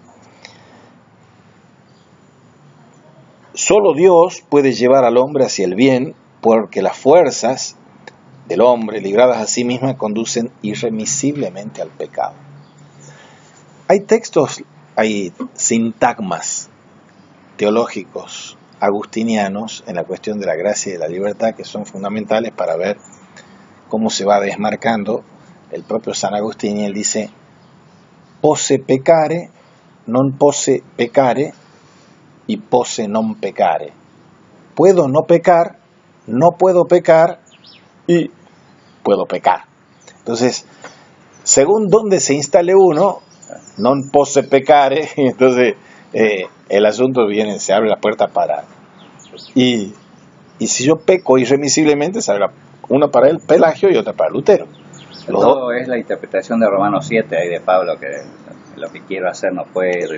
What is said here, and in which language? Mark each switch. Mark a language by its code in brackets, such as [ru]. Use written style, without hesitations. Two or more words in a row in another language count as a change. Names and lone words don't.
[es] Solo Dios puede llevar al hombre hacia el bien, porque las fuerzas del hombre, libradas a sí mismas, conducen irremisiblemente al pecado. Hay textos, hay sintagmas teológicos agustinianos en la cuestión de la gracia y de la libertad que son fundamentales para ver cómo se va desmarcando el propio San Agustín. Y él dice: [la] posse peccare, non posse peccare, y posse non peccare. [es] Puedo no pecar, no puedo pecar y puedo pecar. Entonces, según donde se instale uno, [la] non posse peccare, [es] entonces el asunto viene, se abre la puerta para... Y si yo peco irremisiblemente, se abre una para el Pelagio y otra para Lutero. Todo es la interpretación de Romanos 7 ahí de Pablo, que lo que quiero hacer no puedo.